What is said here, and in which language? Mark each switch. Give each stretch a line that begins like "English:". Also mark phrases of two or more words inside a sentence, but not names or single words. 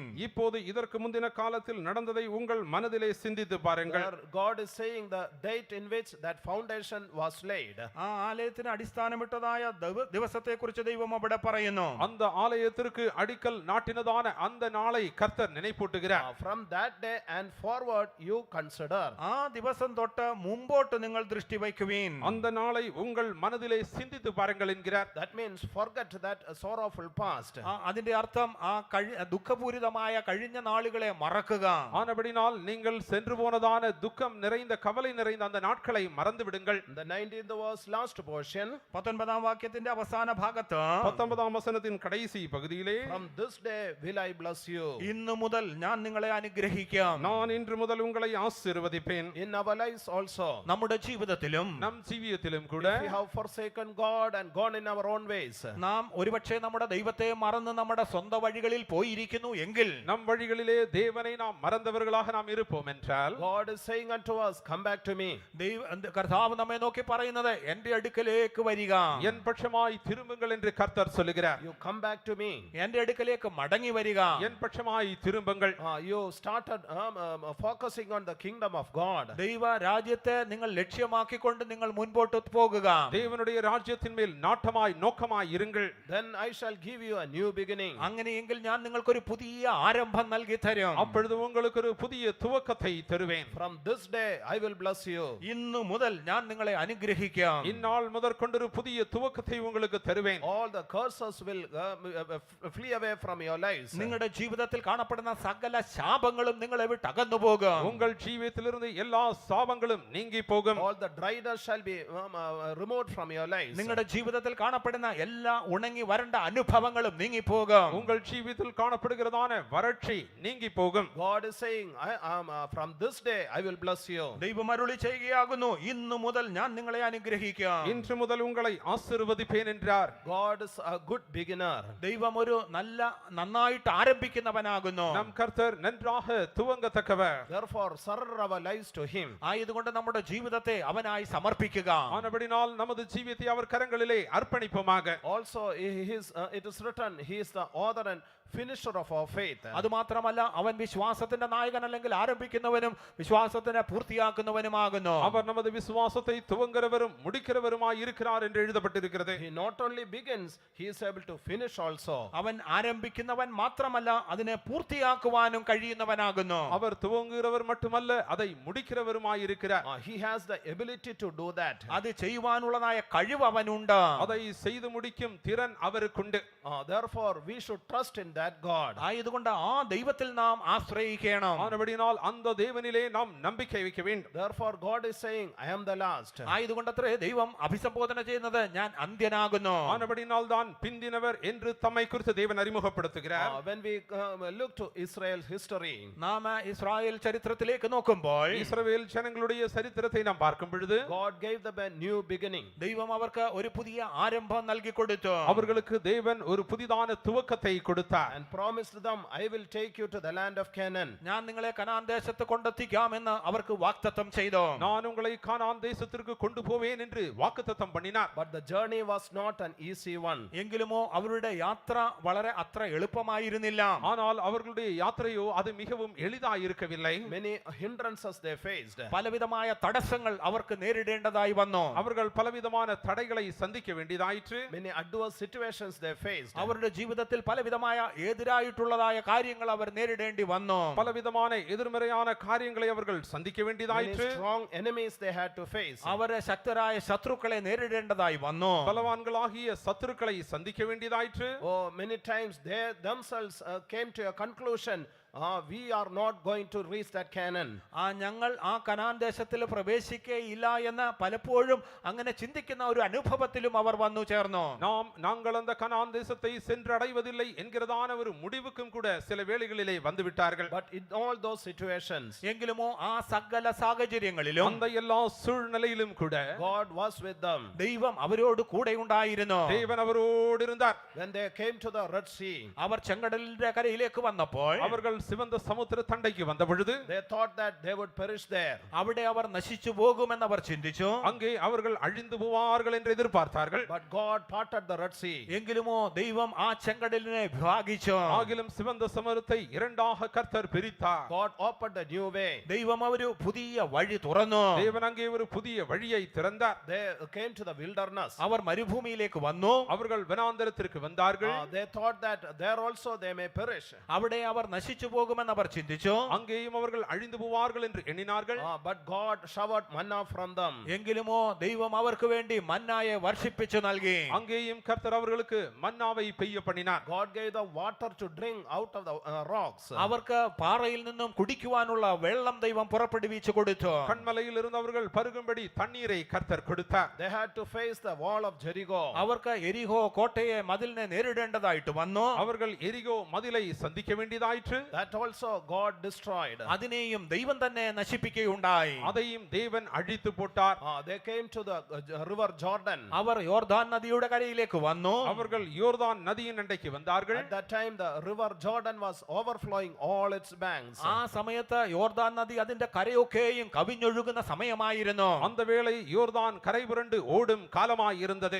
Tamil: இப்போது இதற்கு முந்தின காலத்தில் நடந்ததை உங்கள் மனதிலே சிந்தித்து பாருங்கள்.
English: There God is saying the date in which that foundation was laid.
Malayalam: ആ ആലയത്തിന് അടിസ്ഥാനമിട്ടതായ ദിവസത്തെക്കുറിച്ച് ദൈവം അവിടെ പറയുന്നു.
Tamil: அந்த ஆலயத்திற்கு அடிக்கல் நாட்டினதான அந்த நாளை கர்த்தர் நினைப்பூட்டுகிறார்.
English: From that day and forward you consider.
Malayalam: ആ ദിവസം തൊട്ട് മുമ്പോട്ട് നിങ്ങൾ ദൃഷ്ടി വയ്ക്കുവീൻ.
Tamil: அந்த நாளை உங்கள் மனதிலே சிந்தித்து பாருங்கள் என்கிறார்.
English: That means forget that sorrowful past.
Malayalam: അതിന്റെ അർത്ഥം ആ ദുഃഖപൂരിതമായ കഴിഞ്ഞ നാളുകളെ മറക്കുക.
Tamil: ஆனபடினால் நீங்கள் சென்று போனதான துக்கம் நிறைந்த கவலை நிறைந்த அந்த நாட்களை மறந்து விடுங்கள்.
English: The 19th verse last portion,
Malayalam: 19-ാം വാക്യത്തിന്റെ അവസാന ഭാഗത്ത്
Tamil: 19ஆம் வசனத்தின் கடைசி பகுதியிலே,
English: from this day will I bless you.
Malayalam: ഇന്നു മുതൽ ഞാൻ നിങ്ങളെ അനുഗ്രഹിക്കാം.
Tamil: நான் இன்று முதல் உங்களை ஆசீர்வதிப்பேன்.
English: In our lives also,
Malayalam: നമ്മുടെ ജീവിതത്തിലും
Tamil: நம் ஜீவியத்திலும் கூட
English: if we have forsaken God and gone in our own ways,
Malayalam: നാം ഒരുപക്ഷെ നമ്മുടെ ദൈവത്തെ മറന്ന് നമ്മുടെ സ്വന്തം വഴികളിൽ പോയിരിക്കുന്നു എങ്കിൽ
Tamil: நம் வழிகளிலே தேவனை நாம் மறந்தவர்களாக நாம் இருப்போம் என்றால்,
English: God is saying unto us, come back to me.
Malayalam: കർത്താവ് നമ്മെ നോക്കി പറയുന്നത് എന്റെ അടുക്കലേക്ക് വരിക,
Tamil: என் பட்சமாய் திரும்புங்கள் என்று கர்த்தர் சொல்லுகிறார்.
English: You come back to me.
Malayalam: എന്റെ അടുക്കലേക്ക് മടങ്ങി വരിക.
Tamil: என் பட்சமாய் திரும்புங்கள்.
English: You started focusing on the kingdom of God,
Malayalam: ദൈവ രാജ്യത്തെ നിങ്ങൾ ലക്ഷ്യമാക്കിക്കൊണ്ട് നിങ്ങൾ മുൻപോട്ട് പോകുക.
Tamil: தேவனுடைய ராஜ்யத்தின் மேல் நாட்டமாய் நோக்கமாய் இருங்கள்.
English: then I shall give you a new beginning.
Malayalam: അങ്ങനെയെങ്കിൽ ഞാൻ നിങ്ങൾക്കൊരു പുതിയ ആരംഭം നൽകി തരും.
Tamil: அப்பொழுது உங்களுக்கு ஒரு புதிய துவக்கத்தை தருவேன்.
English: From this day I will bless you.
Malayalam: ഇന്നു മുതൽ ഞാൻ നിങ്ങളെ അനുഗ്രഹിക്കാം.
Tamil: இந்நாள் முதற்கொண்டு ஒரு புதிய துவக்கத்தை உங்களுக்கு தருவேன்.
English: all the curses will flee away from your lives.
Malayalam: നിങ്ങളുടെ ജീവിതത്തിൽ കാണപ്പെടുന്ന സകല ശാപങ്ങളും നിങ്ങളെ വിട്ട് അകന്നു പോകും.
Tamil: உங்கள் ஜீவியத்திலிருந்து எல்லா சாபங்களும் நீங்கி போகும்.
English: all the dryness shall be removed from your lives.
Malayalam: നിങ്ങളുടെ ജീവിതത്തിൽ കാണപ്പെടുന്ന എല്ലാ ഉണങ്ങി വരണ്ട അനുഭവങ്ങളും നീങ്ങി പോകും.
Tamil: உங்கள் ஜீவியத்தில் காணப்படுகிறதான வறட்சி நீங்கி போகும்.
English: God is saying, from this day I will bless you.
Malayalam: ദൈവം അരുളി ചെയ്യുകയാകുന്നു, ഇന്നു മുതൽ ഞാൻ നിങ്ങളെ അനുഗ്രഹിക്കാം.
Tamil: இன்று முதல் உங்களை ஆசீர்வதிப்பேன் என்றார்.
English: God is a good beginner.
Malayalam: ദൈവം ഒരു നന്നായിട്ട് ആരംഭിക്കുന്നവനാകുന്നു.
Tamil: நம் கர்த்தர் நன்றாக துவங்கத்தக்கவர்.
English: therefore surrender our lives to him.
Malayalam: ആയതുകൊണ്ട് നമ്മുടെ ജീവിതത്തെ അവനായി സമർപ്പിക്കുക.
Tamil: ஆனபடினால் நமது ஜீவியத்தை அவர் கரங்களிலே அர்ப்பணிப்போமாக.
English: also it is written, he is the author and finisher of our faith.
Malayalam: അതുമാത്രമല്ല, അവൻ വിശ്വാസത്തിന്റെ നായകൻ അല്ലെങ്കിൽ ആരംഭിക്കുന്നവനും വിശ്വാസത്തിനെ പൂർത്തിയാക്കുന്നവനുമാകുന്നു.
Tamil: அவர் நமது விசுவாசத்தை துவங்குகிறவரும் முடிக்கிறவருமாய் இருக்கிறார் என்று எழுதப்பட்டிருக்கிறது.
English: he not only begins, he is able to finish also.
Malayalam: അവൻ ആരംഭിക്കുന്നവൻ മാത്രമല്ല, അതിനെ പൂർത്തിയാക്കുവാനും കഴിയുന്നവനാകുന്നു.
Tamil: அவர் துவங்குகிறவர் மட்டுமல்ல, அதை முடிக்கிறவருமாய் இருக்கிறார்.
English: he has the ability to do that.
Malayalam: അത് ചെയ്യുവാനുള്ളതായ കഴിവ് അവനുണ്ട്.
Tamil: அதை செய்து முடிக்கும் திறன் அவருக்குண்டு.
English: therefore we should trust in that God.
Malayalam: ആയതുകൊണ്ട് ആ ദൈവത്തിൽ നാം ആശ്രയിക്കണം.
Tamil: ஆனபடினால் அந்த தேவனிலே நாம் நம்பிக்கை வைக்க வேண்டும்.
English: therefore God is saying, I am the last.
Malayalam: ആയതുകൊണ്ടത്രേ ദൈവം അഭിസംബോധന ചെയ്യുന്നത്, ഞാൻ അന്ത്യനാകുന്നു.
Tamil: ஆனபடினால் தான் பிந்தினவர் என்று தம்மை குறித்து தேவன் அறிமுகப்படுத்துகிறார்.
English: when we look to Israel's history,
Malayalam: നാം ഇസ്രായേൽ ചരിത്രത്തിലേക്ക് നോക്കുമ്പോൾ
Tamil: இஸ்ரவேல் ஜனங்களுடைய சரித்திரத்தை நாம் பார்க்கும் பொழுது
English: God gave them a new beginning.
Malayalam: ദൈവം അവർക്ക് ഒരു പുതിയ ആരംഭം നൽകി കൊടുത്തു.
Tamil: அவர்களுக்கு தேவன் ஒரு புதிதான துவக்கத்தை கொடுத்தார்.
English: and promised them, I will take you to the land of Canaan.
Malayalam: ഞാൻ നിങ്ങളെ കനാൻ ദേശത്ത് കൊണ്ടെത്തിക്കാമെന്ന് അവർക്ക് വാഗ്ദത്തം ചെയ്തു.
Tamil: நான் உங்களை கானான் தேசத்திற்கு கொண்டு போவேன் என்று வாக்குத்தத்தம் பண்ணினார்.
English: but the journey was not an easy one.
Malayalam: എങ്കിലുമോ അവരുടെ യാത്ര വളരെ അത്ര എളുപ്പമായിരുന്നില്ല.
Tamil: ஆனால் அவர்களுடைய யாத்திரையோ அது மிகவும் எளிதாய் இருக்கவில்லை.
English: many hindrances they faced.
Malayalam: പലവിധമായ തടസ്സങ്ങൾ അവർക്ക് നേരിടേണ്ടതായി വന്നു.
Tamil: அவர்கள் பலவிதமான தடைகளை சந்திக்க வேண்டியதாயிற்று.
English: many adverse situations they faced.
Malayalam: അവരുടെ ജീവിതത്തിൽ പലവിധമായ എതിരായിട്ടുള്ളതായ കാര്യങ്ങൾ അവർ നേരിടേണ്ടി വന്നു.
Tamil: பலவிதமான எதிர்மறையான காரியங்களை அவர்கள் சந்திக்க many வேண்டியதாயிற்று.
English: strong enemies they had to face.
Malayalam: അവരെ ശക്തരായ ശത്രുക്കളെ നേരിടേണ്ടതായി വന്നു.
Tamil: பலவான்களாகிய சத்துருக்களை சந்திக்க வேண்டியதாயிற்று.
English: many times they themselves came to a conclusion, we are not going to reach that Canaan.
Malayalam: ഞങ്ങൾ ആ കനാൻ ദേശത്തിൽ പ്രവേശിക്കുകയില്ല എന്ന് പലപ്പോഴും അങ്ങനെ ചിന്തിക്കുന്ന ഒരു അനുഭവത്തിലും അവർ വന്നു ചേർന്നു.
Tamil: நாங்கள் அந்த கனான் தேசத்தை சென்று அடைவதில்லை என்கிறதான ஒரு முடிவுக்கும் கூட சில வேளைகளிலே வந்து விட்டார்கள்.
English: but in all those situations,
Malayalam: എങ്കിലുമോ ആ സകല സാഹചര്യങ്ങളിലും
Tamil: அந்த எல்லா சூழ்நிலையிலும் கூட
English: God was with them.
Malayalam: ദൈവം അവരോട് കൂടെ ഉണ്ടായിരുന്നു.
Tamil: தேவன் அவரோடு இருந்தார்.
English: when they came to the Red Sea,
Malayalam: അവർ ചെങ്കടലിന്റെ കരയിലേക്ക് വന്നപ്പോൾ
Tamil: அவர்கள் சிவந்த சமுத்திர தண்டைக்கு வந்த பொழுது
English: they thought that they would perish there.
Malayalam: അവിടെ അവർ നശിച്ചു പോകുമെന്ന് അവർ ചിന്തിച്ചു.
Tamil: அங்கே அவர்கள் அழிந்து போவார்கள் என்று எதிர்பார்த்தார்கள்.
English: but God parted the Red Sea.
Malayalam: എങ്കിലുമോ ദൈവം ആ ചെങ്കടലിനെ വിഭാഗിച്ചു.
Tamil: ஆகிலும் சிவந்த சமுத்திரத்தை இரண்டாக கர்த்தர் பிரித்தார்.
English: God opened a new way.
Malayalam: ദൈവം ഒരു പുതിയ വഴി തുറന്നു.
Tamil: தேவன் அங்கே ஒரு புதிய வழியை திறந்தார்.
English: they came to the wilderness.
Malayalam: അവർ മരുഭൂമിയിലേക്ക് വന്നു.
Tamil: அவர்கள் வனாந்தரத்திற்கு வந்தார்கள்.
English: they thought that there also they may perish.
Malayalam: അവിടെ അവർ നശിച്ചു പോകുമെന്ന് അവർ ചിന്തിച്ചു.
Tamil: அங்கேயும் அவர்கள் அழிந்து போவார்கள் என்று எண்ணினார்கள்.
English: but God showered manna from them.
Malayalam: എങ്കിലുമോ ദൈവം അവർക്ക് വേണ്ടി മന്നായെ വർഷിപ്പിച്ചു നൽകി.
Tamil: அங்கேயும் கர்த்தர் அவர்களுக்கு மன்னாவை பெய்ய பண்ணினார்.
English: God gave the water to drink out of the rocks.
Malayalam: അവർക്ക് പാറയിൽ നിന്നും കുടിക്കുവാനുള്ള വെള്ളം ദൈവം പുറപ്പെടുവിച്ചു കൊടുത്തു.
Tamil: கண்மலையில் இருந்து அவர்கள் பருகும்படி தண்ணீரை கர்த்தர் கொடுத்தார்.
English: they had to face the wall of Jericho.
Malayalam: അവർക്ക് എരിഹോ കോട്ടയെ മതിലിനെ നേരിടേണ്ടതായിട്ട് വന്നു.
Tamil: அவர்கள் எரிகோ மதிலை சந்திக்க வேண்டியதாயிற்று.
English: that also God destroyed.
Malayalam: അതിനെയും ദൈവം തന്നെ നശിപ്പിക്കുകയുണ്ടായി.
Tamil: அதையும் தேவன் அழித்து போட்டார்.
English: they came to the river Jordan.
Malayalam: അവർ യോർദാൻ നദിയുടെ കരയിലേക്ക് വന്നു.
Tamil: அவர்கள் யோர்தான் நதியின் அண்டைக்கு வந்தார்கள்.
English: at that time the river Jordan was overflowing all its banks.
Malayalam: ആ സമയത്ത് യോർദാൻ നദി അതിന്റെ കരയൊക്കെയും കവിഞ്ഞൊഴുകുന്ന സമയമായിരുന്നു.
Tamil: அந்த வேளை யோர்தான் கரை புரண்டு ஓடும் காலமாய் இருந்தது.